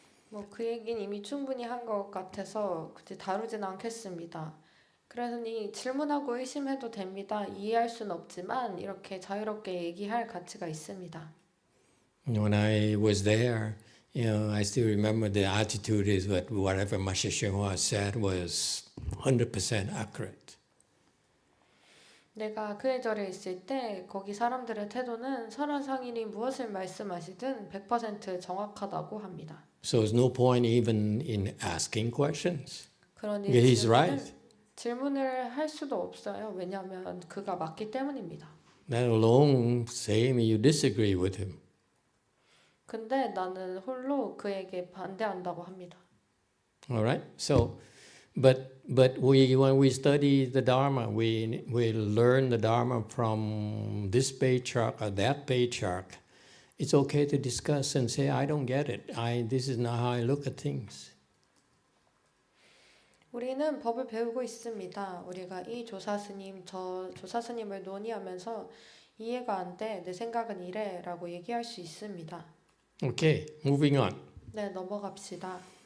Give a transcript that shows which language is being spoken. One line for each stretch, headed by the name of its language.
Korean: 뭐 그 얘기는 이미 충분히 한 것 같아서 굳이 다루진 않겠습니다. 그러니 질문하고 의심해도 됩니다. 이해할 수는 없지만 이렇게 자유롭게 얘기할 가치가 있습니다.
English: When I was there, I still remember the attitude is that whatever Master Shenhua said was 100% accurate.
Korean: 내가 그 예절에 있을 때 거기 사람들의 태도는 설한 상인이 무엇을 말씀하시든 100% 정확하다고 합니다.
English: So there's no point even in asking questions.
Korean: 그러니
English: He's right.
Korean: 질문을 할 수도 없어요. 왜냐하면 그가 맞기 때문입니다.
English: Let alone saying you disagree with him.
Korean: 근데 나는 홀로 그에게 반대한다고 합니다.
English: All right. So, but when we study the Dharma, we learn the Dharma from this patriarch or that patriarch. It's okay to discuss and say, I don't get it. This is not how I look at things.
Korean: 우리는 법을 배우고 있습니다. 우리가 이 조사스님, 저 조사스님을 논의하면서 이해가 안 돼, 내 생각은 이래라고 얘기할 수 있습니다.
English: Okay, moving on.
Korean: 네, 넘어갑시다.